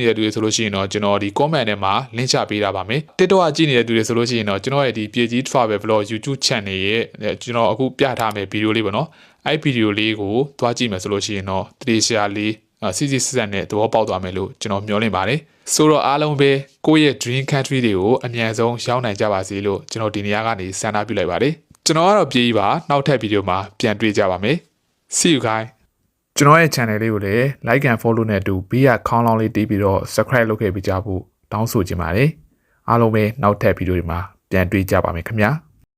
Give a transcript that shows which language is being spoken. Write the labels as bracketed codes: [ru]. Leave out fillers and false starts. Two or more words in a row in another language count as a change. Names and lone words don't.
[my] နေတဲ့သူတွေဆိုလို့ရှိရင်တော့ကျွန်တော်ဒီ comment ထဲမှာ link ချပေးထားပါမယ် TikTok ကကြည့်နေတဲ့သူတွေဆိုလို့ရှိရင်တော့ကျွန်တော်ရဲ့ဒီပြေကြီး [en] travel vlog YouTube channel [my] ရဲ့ကျွန်တော်အခုပြထားမယ့်ဗီဒီယိုလေးပေါ့နော်အဲ့ဗီဒီယိုလေးကိုသွားကြည့်မယ်ဆိုလို့ရှိရင်တော့တေချာလေးစီစီဆက်နဲ့သဘောပေါက်သွားမယ်လို့ကျွန်တော်မျှော်လင့်ပါတယ်ဆိုတော့အားလုံးပဲကိုယ့်ရဲ့ [en] dream country [my] တွေကိုအမြန်ဆုံးရောက်နိုင်ကြပါစေလို့ကျွန်တော်ဒီနေရာကနေဆန္ဒပြုလိုက်ပါတယ်ကျွန်တော်ကတော့ပြေးပါနောက်ထပ်ဗီဒီယိုမှာပြန်တွေ့ကြပါမယ် [en] See you guys [my] ကျွန်တော်ရဲ့ channel လေးကိုလည်း [en] like and follow [my] နဲ့အတူဘေးကခေါင်းလောင်းလေးတီးပြီးတော့ subscribe လုပ်ခဲ့ပေးကြဖို့တောင်းဆိုချင်ပါတယ်အားလုံးပဲနောက်ထပ်ဗီဒီယိုတွေမှာပြန်တွေ့ကြပါမယ်ခင်ဗျာ